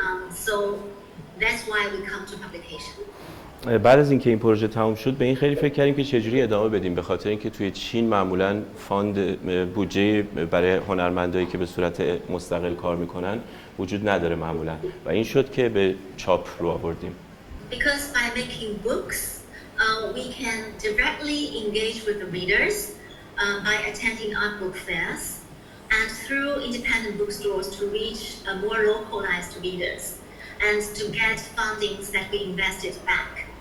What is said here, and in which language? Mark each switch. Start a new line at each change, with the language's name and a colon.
English: So that's why we come to publication.
Persian: بعد از اینکه این پروژه تموم شد به این خیلی فکر کردیم که چجوری ادامه بدیم، به خاطر اینکه توی چین معمولاً فاند بودجه برای هنرمندایی که به صورت مستقل کار میکنن وجود نداره معمولاً و این شد که به چاپ رو آوردیم.
English: Because by making books we can directly engage with the readers by attending art book fairs and through independent bookstores to reach more localized readers and to get fundings that we invested back.